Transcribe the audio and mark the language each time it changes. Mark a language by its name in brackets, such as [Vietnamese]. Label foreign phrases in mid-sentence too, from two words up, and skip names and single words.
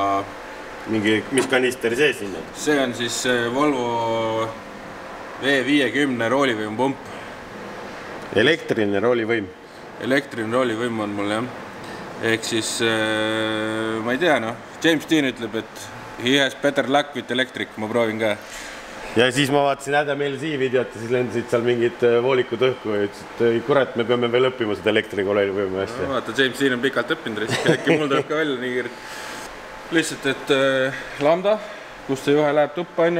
[Estonian] Mis kanister sees siin on? See on siis Volvo V50 roolivõimpump. Elektriline roolivõim? Elektriline roolivõim on mul, jah. Ehk siis, ma ei tea, noh. [English] James Dean [Estonian] ütleb, et [English] he has better luck with electric, [Estonian] ma proovin ka. Ja siis ma vaatasin Adam LZ videot ja siis lendasid seal mingid voolikud õhku ja ütles, et kurat, me peame veel õppima seda elektriga roolivõimu hästi. No, vaata, James Dean on pikalt õppinud, äkki mul tuleb ka välja nii kiirelt. Lihtsalt, et lambda, kust see juhe läheb tuppa, on ju.